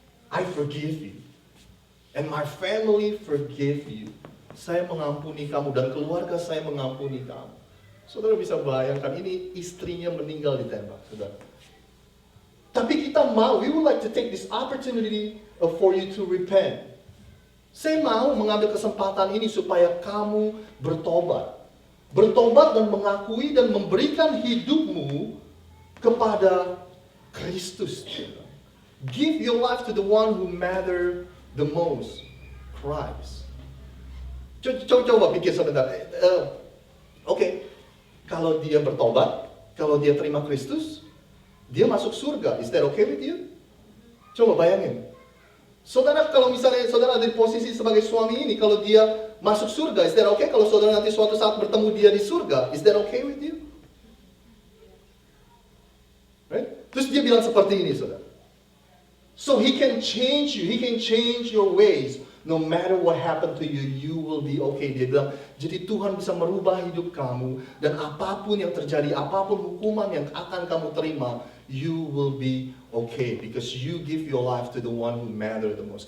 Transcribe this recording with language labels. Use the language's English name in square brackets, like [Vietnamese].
[English] I forgive you, and my family forgive you. [Indonesian] Saya mengampuni kamu dan keluarga saya mengampuni kamu. Saudara bisa bayangkan, ini istrinya meninggal ditembak, saudara. Tapi kita mau, [English] we would like to take this opportunity for you to repent. [Indonesian] Saya mau mengambil kesempatan ini supaya kamu bertobat. Bertobat dan mengakui dan memberikan hidupmu kepada Kristus. [English] Give your life to the one who matter the most, Christ. [Indonesian] Coba pikir sebentar. Oke, kalau dia bertobat, kalau dia terima Kristus, dia masuk surga. [English] Is that okay with you? [Indonesian] Coba bayangin. Saudara, kalau misalnya saudara ada di posisi sebagai suami ini, kalau dia masuk surga, [English] is that okay? [Indonesian] Kalau saudara nanti suatu saat bertemu dia di surga, [English] is that okay with you? Right? [Indonesian] Terus dia bilang seperti ini, saudara. [English] So he can change you, he can change your ways. No matter what happened to you, you will be okay. [Indonesian] Dia bilang, jadi Tuhan bisa merubah hidup kamu. Dan apapun yang terjadi, apapun hukuman yang akan kamu terima, [English] you will be okay. Because you give your life to the one who matters the most.